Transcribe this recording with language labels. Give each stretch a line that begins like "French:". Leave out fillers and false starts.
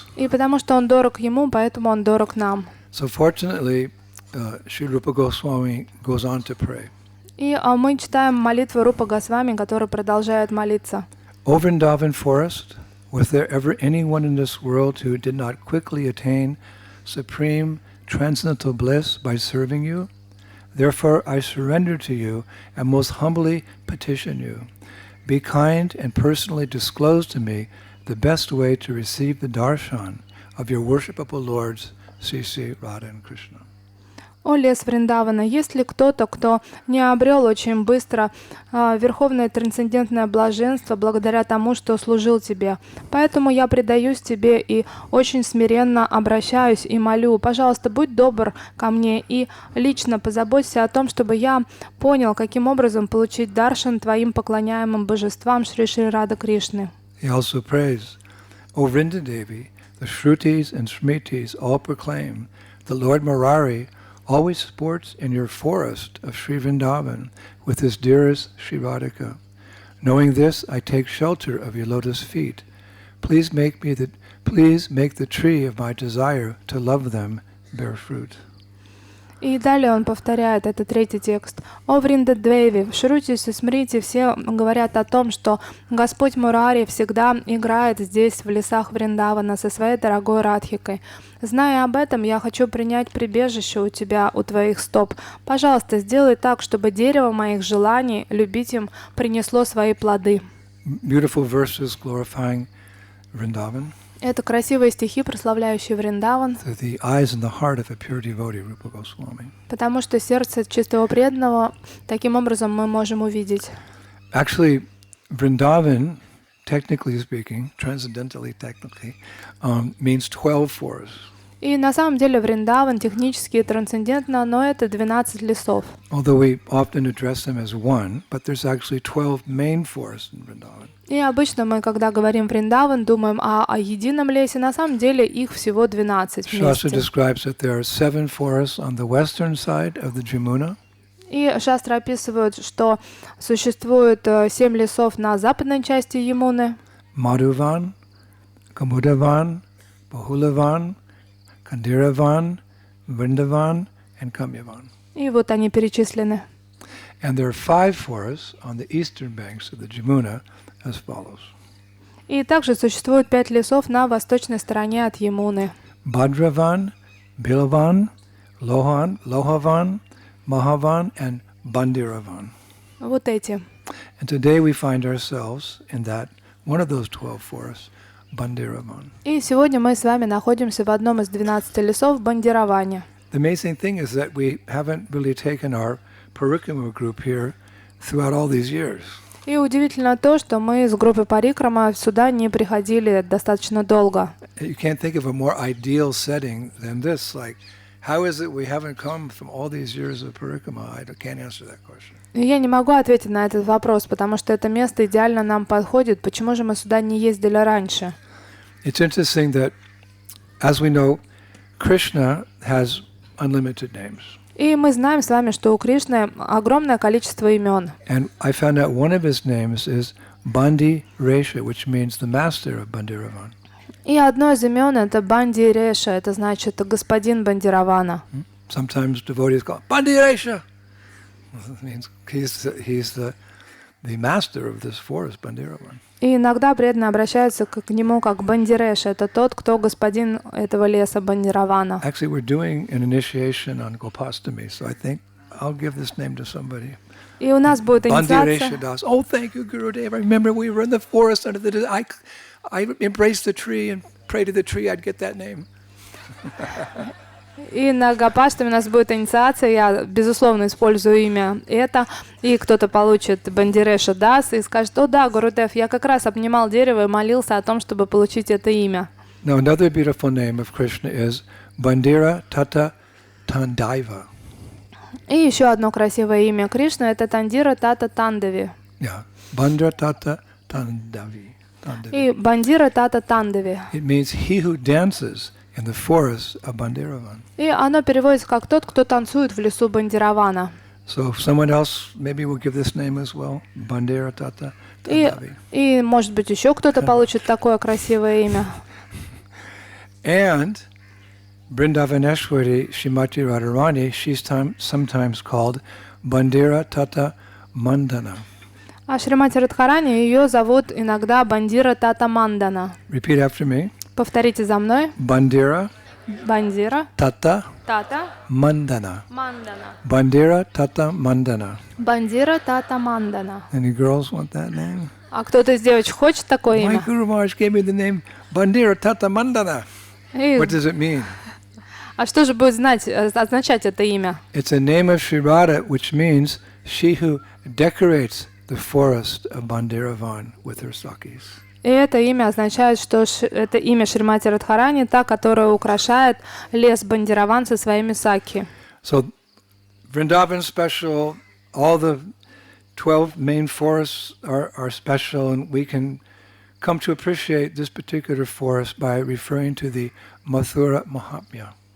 Russian: И потому что он дорог ему, поэтому он дорог нам.
English: So fortunately, Sri Rupa Goswami goes on to pray.
Russian: И мы читаем молитву Рупа Госвами, который продолжает молиться.
English: O Vrindavan forest, was there ever anyone in this world who did not quickly attain supreme transcendental bliss by serving you? Therefore, I surrender to you and most humbly petition you. Be kind and personally disclose to me the best way to receive the darshan of your worshipable lords, Sri Radha and Krishna.
Russian: О лес Вриндавана, есть ли кто-то, кто не обрел очень быстро верховное трансцендентное блаженство благодаря тому, что служил тебе? Поэтому я предаюсь тебе и очень смиренно обращаюсь и молю, пожалуйста, будь добр ко мне и лично позаботься о том, чтобы я понял, каким образом получить даршан твоим поклоняемым божествам Шри Рада Кришны.
English: He also prays, O Vrindadevi, the Shrutis and Smritis all proclaim, the Lord Murari always sports in your forest of Sri Vrindavan with his dearest Sri Radhika. Knowing this, I take shelter of your lotus feet. Please make the tree of my desire to love them bear fruit.
Russian: И далее он повторяет, это третий текст. «О Вриндадвеви, в Шрутисе Смрите все говорят о том, что Господь Мурари всегда играет здесь, в лесах Вриндавана, со своей дорогой Радхикой. Зная об этом, я хочу принять прибежище у тебя, у твоих стоп. Пожалуйста, сделай так, чтобы дерево моих желаний, любить им, принесло свои плоды».
English: Beautiful verses glorifying Vrindavan.
Russian: Это красивые стихи, прославляющие Вриндаван,
English: Through the eyes and the heart of a pure devotee, Rupa Goswami.
Russian: потому что сердце чистого преданного таким образом мы можем увидеть.
English: Actually, Vrindavan, technically speaking, transcendentally technically, means 12 forests.
Russian: И на самом деле Вриндаван технически и трансцендентно, но это 12 лесов.
English: Although we often address them as one, but there's actually 12 main forests in Vrindavan.
Russian: И обычно мы, когда говорим Вриндаван, думаем о едином лесе. На самом деле их всего 12
English: Shastra
Russian: вместе.
English: describes that there are 7 forests on the western side of the Jamuna,
Russian: И шастры описывают, что существует 7 лесов на западной части Ямуны.
English: Madhuvan, Kamudavan, Bahulavan, Bandiravan, Vrindavan, and Kamyavan.
Russian: И вот они перечислены.
English: And there are 5 forests on the eastern banks of the Jamuna as follows.
Russian: И также существует 5 лесов на восточной стороне от Ямуны.
English: Bhadravan, Bilavan, Lohavan, Mahavan, and Bandiravan.
Russian: Вот эти.
English: And today we find ourselves in that one of those 12 forests, Bhandiravan.
Russian: И сегодня мы с вами находимся в одном из 12 лесов в Бандираване.
English: The amazing thing is that we haven't really taken our Parikrama group here throughout all these years.
Russian: И удивительно то, что мы с группой Парикрама сюда не приходили достаточно долго.
English: You can't think of a more ideal setting than this. Like, how is it we haven't come from all these years of Parikrama? I can't answer that question.
Russian: И я не могу ответить на этот вопрос, потому что это место идеально нам подходит. Почему же мы сюда не ездили раньше?
English: It's interesting that, as we know, Krishna has unlimited names.
Russian: И мы знаем с вами, что у Кришны огромное количество имен.
English: And I found out one of his names is Bandira, which means the master of Bhandiravan.
Russian: И одно из имен это Бандиреша, это значит господин Бандиравана.
English: Sometimes devotees call Bandira. It means he's the master of this forest, Bhandiravan.
Russian: И иногда преданные обращаются к нему как Бандиреша, это тот, кто господин этого леса Бандиравана.
English: Actually, we're doing an initiation on Gopastami, so I think I'll give this name to somebody.
Russian: И у нас будет
English: Bandira
Russian: инициация.
English: Das. Oh, thank you, Gurudev. I remember we were in the forest under the. I embraced the tree and prayed to the tree I'd get that name.
Russian: И на Гопаштаме у нас будет инициация, я, безусловно, использую имя это, и кто-то получит Бандиреша Дас и скажет: «О да, Гурудев, я как раз обнимал дерево и молился о том, чтобы получить это имя».
English: Now, another beautiful name of Krishna is Bandira Tata Tandaiva.
Russian: И еще одно красивое имя Кришны — это Тандира Тата Тандави.
English: Yeah, Bandira Tata Tandavi.
Russian: И Бандира Тата Тандави.
English: It means he who dances in the forest of Bhandiravan.
Russian: И оно переводится как тот, кто танцует в лесу Бандиравана.
English: So if someone else maybe will give this name as well, Bandira Tata Tandavi.
Russian: И может быть еще кто-то получит такое красивое имя.
English: And Vrindavaneshwari Shrimati Radharani, she's sometimes called Bandira Tata Mandana.
Russian: А Шримати Радхарани ее зовут иногда Бандира Тата Мандана.
English: Repeat after me.
Russian: Повторите за мной.
English: Bandira
Russian: Бандира
English: Tata
Russian: Тата
English: Mandana.
Russian: Мандана.
English: Bandira Tata Mandana.
Russian: Бандира Тата Мандана.
English: Any girls want that name?
Russian: А кто-то из девочек хочет такое
English: My
Russian: имя?
English: Guru Maharaj gave me the name Bandira Tata Mandana.
Russian: И-
English: What does it mean?
Russian: А что же будет означать это имя?
English: It's a name of Sri Radha, which means she who decorates the forest of Bhandiravan with her sakis.
Russian: И это имя означает, что это имя Шримати Радхарани, та, которая украшает лес Бандираван со своими саки.
English: So Vrindavan special, all the 12 main forests are special, and we can come to appreciate this particular forest by referring to the Mathura Mahatmya.